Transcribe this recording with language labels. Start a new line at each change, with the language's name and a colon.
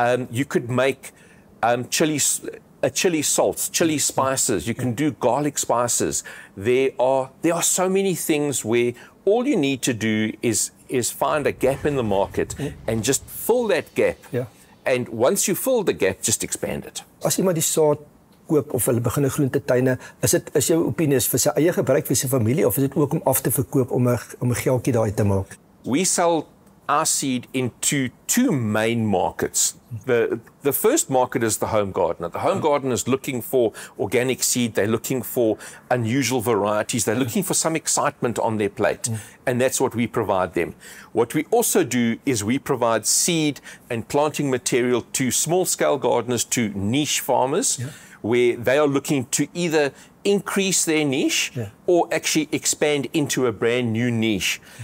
English: You could make chili salts, chili spices. You can do garlic spices. There are so many things where all you need to do is find a gap in the market and just fill that gap. Yeah. And once you fill the gap, just expand it.
Afrikaans: As iemand die saad koop of hulle begin 'n groentetuine, is jou opinie vir sy eie gebruik vir sy familie of is dit ook om af te verkoop om 'n geldjie daai te maak?
English: We sell our seed into two main markets. The first market is the home gardener. The home gardener is looking for organic seed. They're looking for unusual varieties. They're looking for some excitement on their plate. And that's what we provide them. What we also do is we provide seed and planting material to small-scale gardeners, to niche farmers, where they are looking to either increase their niche or actually expand into a brand new niche.